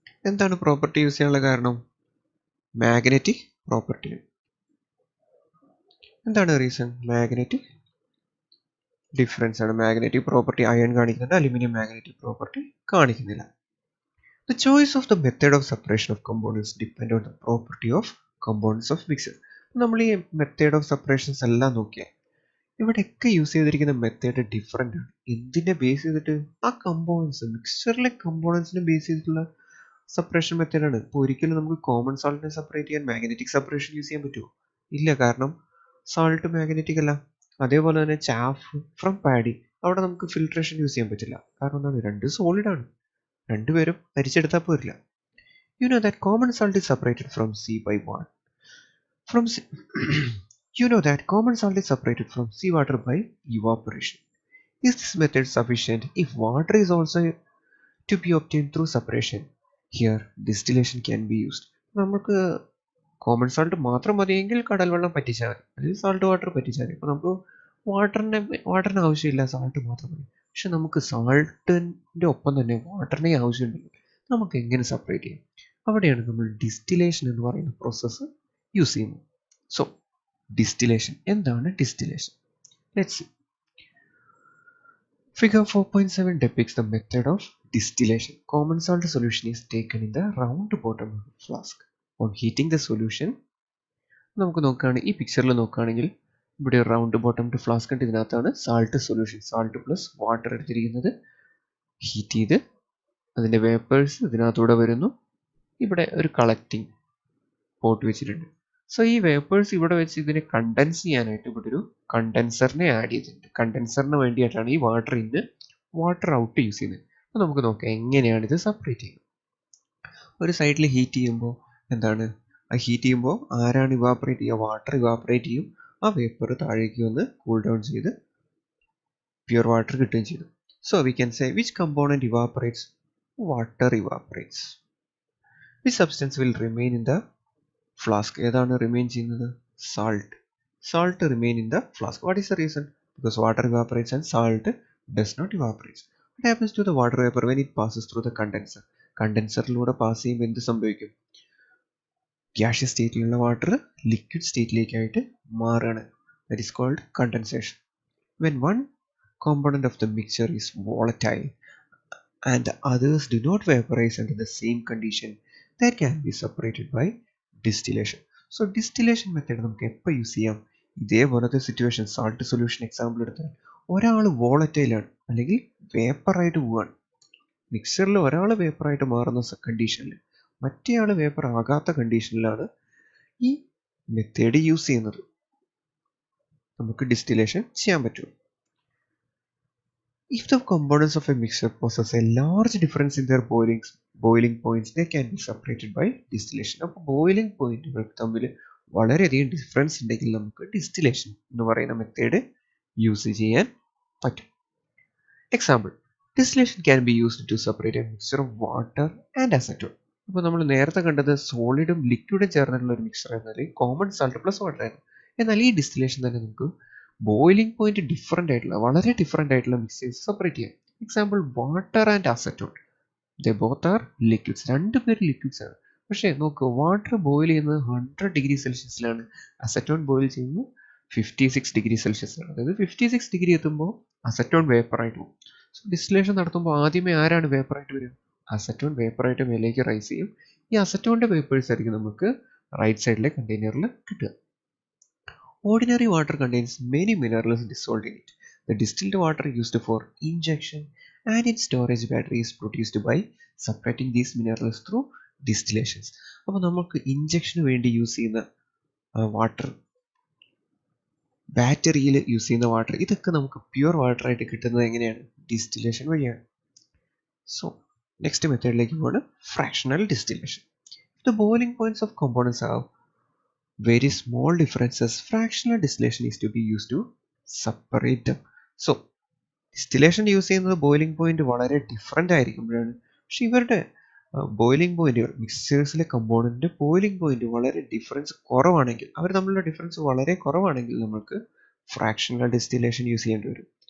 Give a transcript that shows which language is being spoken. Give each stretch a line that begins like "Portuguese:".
Malayalam: എന്താണ് property use ചെയ്യാനുള്ള കാരണം? Magnetic property. എന്താണ് റീസൺ? മാഗ്നറ്റിക് ഡിഫറൻസ് ആണ്. മാഗ്നറ്റിക് പ്രോപ്പർട്ടി അയൺ കാണിക്കുന്നുണ്ട്, അലുമിനിയം മാഗ്നറ്റിക് പ്രോപ്പർട്ടി കാണിക്കുന്നില്ല.
English: The choice of the method of separation of components depend on the property of components of mixture.
Malayalam: നമ്മൾ ഈ method of separations എല്ലാം നോക്കിയാൽ ഇവിടെയൊക്കെ use ചെയ്തിരിക്കുന്ന മെത്തേഡ് ഡിഫറെൻ്റ് ആണ്. എന്തിനെ ബേസ് ചെയ്തിട്ട്? ആ കമ്പോണൻസ്, മിക്സ്ചറിലെ കമ്പോണൻസിനെ ബേസ് ചെയ്തിട്ടുള്ള സെപ്പറേഷൻ മെത്തേഡാണ്. ഇപ്പോൾ ഒരിക്കലും നമുക്ക് കോമൺ സാൾട്ടിനെ സെപ്പറേറ്റ് ചെയ്യാൻ മാഗ്നറ്റിക് സെപ്പറേഷൻ യൂസ് ചെയ്യാൻ പറ്റുമോ? ഇല്ല, കാരണം സാൾട്ട് മാഗ്നറ്റിക് അല്ല. അതേപോലെ തന്നെ ചാഫ് ഫ്രം പാഡി, അവിടെ നമുക്ക് ഫിൽട്രേഷൻ യൂസ് ചെയ്യാൻ പറ്റില്ല. കാരണം എന്താണ്, രണ്ട് സോളിഡ് ആണ്, രണ്ടുപേരും അരിച്ചെടുത്താൽ പോരില്ല.
English: You know that common salt is separated from sea by one. You know that common salt is separated from seawater by evaporation. Is this method sufficient if water is also to be obtained through separation? Here, distillation can be used.
Malayalam: നമുക്ക് common salt മാത്രം മതിയെങ്കിൽ കടൽ വെള്ളം പറ്റിച്ചാൽ മതി, അല്ലെങ്കിൽ salt water പറ്റിച്ചാൽ മതി. അപ്പോൾ നമുക്ക് വാട്ടറിന് ആവശ്യമില്ല, സാൾട്ട് മാത്രം മതി. പക്ഷെ നമുക്ക് സാൾട്ടിൻ്റെ ഒപ്പം തന്നെ വാട്ടറിനെ ആവശ്യമുണ്ടെങ്കിൽ നമുക്ക് എങ്ങനെ സെപ്പറേറ്റ് ചെയ്യാം? അവിടെയാണ് നമ്മൾ ഡിസ്റ്റിലേഷൻ എന്ന് പറയുന്ന പ്രോസസ്സ് യൂസ് ചെയ്യുന്നത്. സോ ഡിസ്റ്റിലേഷൻ എന്താണ്? Distillation let's see.
English: Figure 4.7 depicts the method of distillation. Common salt solution is taken in the round bottom of the flask. On heating the solution,
Malayalam: നമുക്ക് നോക്കുകയാണെങ്കിൽ ഈ പിക്ചറിൽ നോക്കുകയാണെങ്കിൽ ഇവിടെ റൗണ്ട് ബോട്ടംഡ് ഫ്ലാസ്ക് ഉണ്ട്. ഇതിനകത്താണ് salt solution, salt plus water എടുത്തിരിക്കുന്നത്. Heat ചെയ്ത് അതിൻ്റെ വേപ്പേഴ്സ് ഇതിനകത്തൂടെ വരുന്നു. ഇവിടെ ഒരു കളക്റ്റിംഗ് പോട്ട് വെച്ചിട്ടുണ്ട്. സോ ഈ വേപ്പേഴ്സ് ഇവിടെ വെച്ച് ഇതിനെ കണ്ടൻസ് ചെയ്യാനായിട്ട് ഇവിടെ ഒരു കണ്ടൻസറിനെ ആഡ് ചെയ്തിട്ടുണ്ട്. കണ്ടൻസറിന് വേണ്ടിയിട്ടാണ് ഈ വാട്ടർ ഇന്ന് വാട്ടർ ഔട്ട് യൂസ് ചെയ്യുന്നത്. അപ്പോൾ നമുക്ക് നോക്കാം എങ്ങനെയാണ് ഇത് സെപ്പറേറ്റ് ചെയ്യുന്നത്. ഒരു സൈഡിൽ ഹീറ്റ് ചെയ്യുമ്പോൾ എന്താണ്, ആ ഹീറ്റ് ചെയ്യുമ്പോൾ ആരാണ് ഇവാപ്പറേറ്റ് ചെയ്യുക? വാട്ടർ ഇവാപ്പറേറ്റ് ചെയ്യും. ആ വേപ്പർ താഴേക്ക് വന്ന് കൂൾ ഡൗൺ ചെയ്ത് പ്യുവർ വാട്ടർ കിട്ടുകയും ചെയ്തു.
English: So we can say which component evaporates? Water evaporates. Which substance will remain in the flask?
Malayalam: ഏതാണ് റിമെയിൻ ചെയ്യുന്നത്?
English: salt remain in the flask. What is the reason? Because water evaporates and salt does not evaporate. What happens to the water vapor when it passes through the condenser?
Malayalam: കണ്ടൻസറിലൂടെ pass ചെയ്യുമ്പോൾ എന്ത് സംഭവിക്കും? Gaseous സ്റ്റേറ്റിലുള്ള water liquid സ്റ്റേറ്റിലേക്കായിട്ട് മാറുകയാണ്.
English: That is called condensation. When one component of the mixture is volatile and the others do not vaporize under the same condition, that can be separated by distillation. So distillation method
Malayalam: നമുക്ക് എപ്പോൾ use ചെയ്യാം? ഇതേപോലത്തെ situation, salt solution example എടുത്താൽ ഒരാൾ വോളറ്റൈലാണ് അല്ലെങ്കിൽ വേപ്പറായിട്ട് പോവാണ്. മിക്സറിൽ ഒരാൾ വേപ്പറായിട്ട് മാറുന്ന കണ്ടീഷനിൽ മറ്റേയാൾ വേപ്പർ ആകാത്ത കണ്ടീഷനിലാണ് ഈ മെത്തേഡ് യൂസ് ചെയ്യുന്നത്. നമുക്ക് ഡിസ്റ്റിലേഷൻ ചെയ്യാൻ പറ്റും.
English: If the components of a mixture possess a large difference in their boiling points, they can be separated by distillation.
Malayalam: അപ്പോൾ ബോയിലിംഗ് പോയിന്റുകൾ തമ്മിൽ വളരെയധികം ഡിഫറൻസ് ഉണ്ടെങ്കിൽ നമുക്ക് ഡിസ്റ്റിലേഷൻ എന്ന് പറയുന്ന മെത്തേഡ് യൂസ് ചെയ്യാൻ പറ്റും.
English: Example, distillation can be used to separate a mixture of water and acetone.
Malayalam: അപ്പോൾ നമ്മൾ നേരത്തെ കണ്ടത് സോളിഡും ലിക്വിഡും ചേർന്നിട്ടുള്ള ഒരു മിക്സർ എന്നാൽ കോമൺ സാൾട്ട് പ്ലസ് വാട്ടർ ആയിരുന്നു. എന്നാൽ ഈ ഡിസ്റ്റിലേഷൻ തന്നെ നമുക്ക് ബോയിലിംഗ് പോയിന്റ് വളരെ ഡിഫറെൻ്റ് ആയിട്ടുള്ള മിക്സേഴ്സ് സെപ്പറേറ്റ് ചെയ്യാം. Example, water and acetone,
English: they both are liquids,
Malayalam: രണ്ടുപേരും ലിക്വിഡ്സ് ആണ്. പക്ഷേ നോക്ക്, വാട്ടർ ബോയിൽ ചെയ്യുന്നത് 100 ഡിഗ്രി സെൽഷ്യസിലാണ്, അസറ്റോൺ ബോയിൽ ചെയ്യുന്നത് 56 ഡിഗ്രി സെൽഷ്യസിലാണ്. അതായത് 56 ഡിഗ്രി എത്തുമ്പോൾ അസറ്റോൺ വേപ്പറായിട്ട് പോകും. സോ ഡിസ്റ്റിലേഷൻ നടത്തുമ്പോൾ ആദ്യമേ ആരാണ് വേപ്പറായിട്ട് വരിക? അസറ്റോൺ വേപ്പറായിട്ട് മേലേക്ക് റൈസ് ചെയ്യും. ഈ അസറ്റോണിൻ്റെ വേപ്പേഴ്സ് ആയിരിക്കും നമുക്ക് റൈറ്റ് സൈഡിലെ കണ്ടെയ്നറിൽ കിട്ടുക.
English: Ordinary water contains many minerals dissolved in it. The distilled water used for injection and in storage battery is produced by separating these minerals through distillations.
Malayalam: അപ്പോൾ നമുക്ക് ഇഞ്ചക്ഷന് വേണ്ടി യൂസ് ചെയ്യുന്ന വാട്ടർ, ബാറ്ററിയിൽ use ചെയ്യുന്ന water, ഇതൊക്കെ നമുക്ക് pure water ആയിട്ട് കിട്ടുന്നത് എങ്ങനെയാണ്? ഡിസ്റ്റിലേഷൻ വഴിയാണ്. സോ നെക്സ്റ്റ് മെത്തേഡിലേക്ക് പോവാണ് fractional distillation.
English: The boiling points of components have very small differences. Fractional distillation is to be used to separate them.
Malayalam: So distillation use ചെയ്യുന്നത് ബോയിലിംഗ് പോയിന്റ് വളരെ different ആയിരിക്കുമ്പോഴാണ്. പക്ഷെ ഇവരുടെ boiling പോയിന്റുകൾ, മിക്സേഴ്സിലെ കമ്പോണൻറ്റ് ബോയിലിംഗ് പോയിന്റ് വളരെ difference കുറവാണെങ്കിൽ, അവർ തമ്മിലുള്ള difference വളരെ കുറവാണെങ്കിൽ നമുക്ക് ഫ്രാക്ഷണൽ ഡിസ്റ്റിലേഷൻ യൂസ് ചെയ്യേണ്ടി വരും.